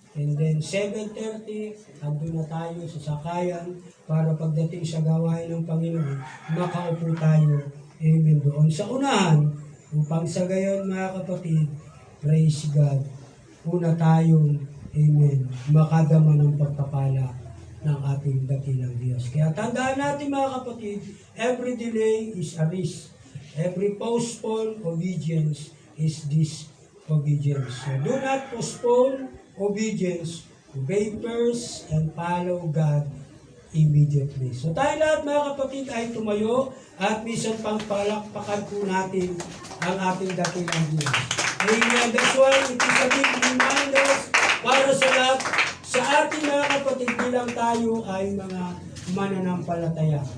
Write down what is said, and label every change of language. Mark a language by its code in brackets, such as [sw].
[en] And then [tl] 7:30, andun na tayo sa sakayan para pagdating sa gawain ng Panginoon, makaupo tayo. Amen. Doon sa unahan, upang sa gayon mga kapatid, praise God, una tayong, amen, makadama ng pagpapala ng ating dakilang Diyos. Kaya tandaan natin mga kapatid, [en] every delay is a risk. Every postpone obedience is disobedience. So do not postpone obedience. Obey first and follow God immediately. [tl] So tayo lahat mga kapatid ay tumayo at minsan pang palakpakan po natin ang ating dakilang Diyos. Amen. [en] That's why it is a big reminder [tl] para sa lahat, sa ating mga kapatid bilang tayo ay mga mananampalataya.